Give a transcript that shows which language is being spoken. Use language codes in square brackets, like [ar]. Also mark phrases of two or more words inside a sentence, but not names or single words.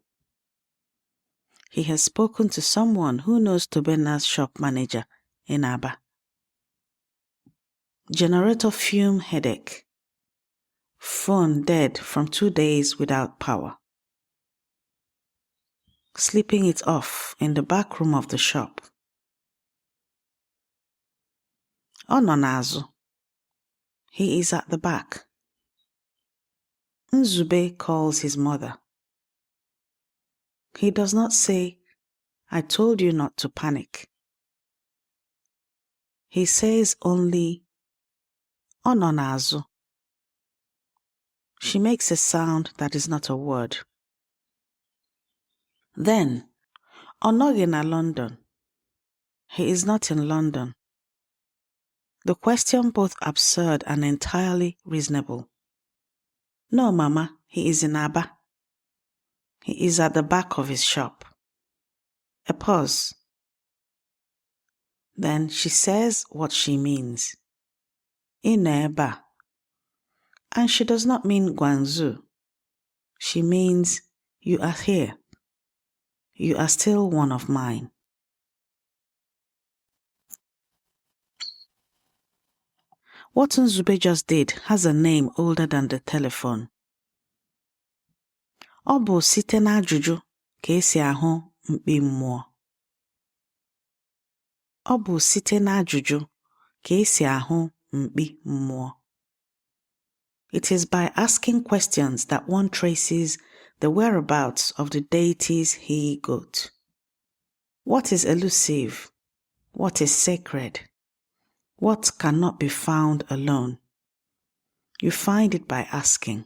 [en] He has spoken to someone who knows Tobena's shop manager in Aba. Generator fume headache. Phone dead from 2 days without power. Sleeping it off in the back room of the shop. [ig] Ọ nọ n'azụ. [en] He is at the back. Nzube calls his mother. He does not say, I told you not to panic. He says only, [ig] Ọ nọ n'azụ. [en] She makes a sound that is not a word. Then, [ig] ọ nọghị na London. [en] He is not in London. The question both absurd and entirely reasonable. No, Mama, he is in Aba. He is at the back of his shop. A pause. Then she says what she means. [ig] In Ebee. [en] And she does not mean Guangzhou. She means you are here. You are still one of mine. What Nzube just did has a name older than the telephone. [ig] Ọ bụ site n'ajụjụ ka esi ahụ mkpi mmụọ. Ọ bụ site n'ajụjụ ka esi ahụ mkpi mmụọ. [en] It is by asking questions that one traces the whereabouts of the deities he got. What is elusive? What is sacred? What cannot be found alone? You find it by asking.